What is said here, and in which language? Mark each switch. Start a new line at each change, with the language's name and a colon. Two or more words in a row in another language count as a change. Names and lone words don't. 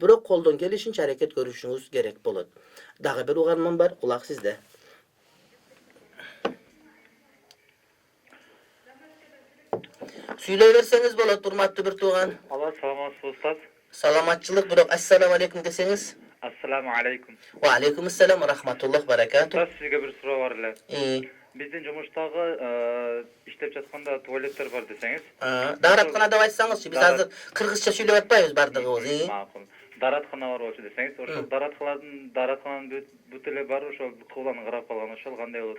Kyrgyz: Бирок колдон келишинче аракет көрүшүңүз керек болот. Дагы бир угарман бар, кулак сизде. Süйлөй берсеңиz болот, урматтуу бир тууган. Алла, саламатсыз устаз. Саламатчылык, бирок
Arabic: السلام عليكم
Kyrgyz: десеңиз.
Arabic: السلام عليكم. وعليكم السلام ورحمة الله بركاته.
Kyrgyz: Устаз, сизге бир суроо бар эле. Биздин жумуштагы иштеп жатканда туалеттер бар десеңиз. Дараткана деп айтсаңызчы, биз азыр кыргызча сүйлөп атпайбыз бардыгыбыз. Макул. Дараткана бар болчу десеңиз, ошол дараткананын бүт эле бар, ошол кыбланы карап калган, ошол кандай болот?